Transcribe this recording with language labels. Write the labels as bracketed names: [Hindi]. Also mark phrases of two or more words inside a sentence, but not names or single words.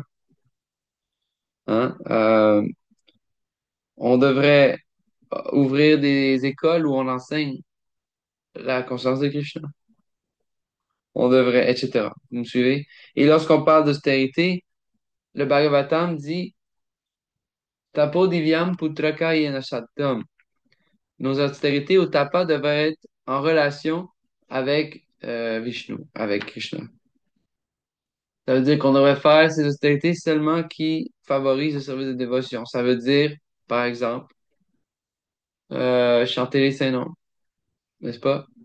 [French] Hein? On devrait ouvrir des écoles où on enseigne la conscience de Krishna. On devrait, etc. Vous me suivez? Et lorsqu'on parle d'austérité, le Bhagavatam dit [Sanskrit] Tapo divyam putraka yena sattam. [French] Nos austérités au tapa devraient être en relation avec Vishnu, avec Krishna. Ça veut dire qu'on devrait faire ces austérités seulement qui favorisent le service de dévotion. Ça veut dire, par exemple, chanter les saints noms, n'est-ce pas?